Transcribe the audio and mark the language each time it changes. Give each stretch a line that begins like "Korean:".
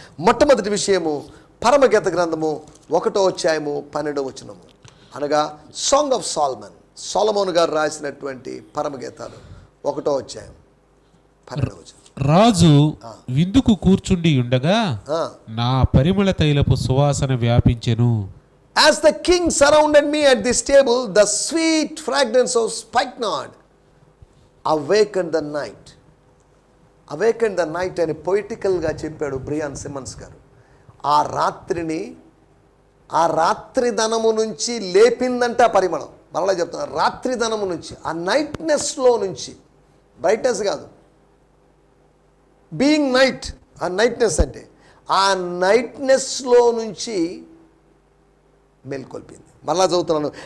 Telugu: మొట్టమొదటి విషయము పరమగీత గ్రంథము 1వ అధ్యాయము 12వ వచనము, అనగా సాంగ్ ఆఫ్ సొలొమోను గారు రాసినటువంటి పరమగీతాలు 1వ అధ్యాయం 12వ వచనం. రాజు విందుకు కూర్చుండి ఉండగా నా పరిమళ తైలపు సువాసన వ్యాపించెను.
English: As the king surrounded me at this table, the sweet fragrance of spikenard awakened the night. Awakened the night
Telugu: అని పొయిటికల్గా చెప్పాడు బ్రియాన్ సిమన్స్ గారు. ఆ రాత్రిని ఆ రాత్రి ధనము నుంచి లేపిందంటే ఆ పరిమళం. మరలా చెప్తున్నా, రాత్రి ధనము నుంచి, ఆ నైట్నెస్లో నుంచి, బ్రైట్నెస్ కాదు, బీయింగ్ నైట్, ఆ నైట్నెస్ అంటే ఆ నైట్నెస్లో నుంచి మేల్కొల్పింది. మరలా చదువుతున్నాను.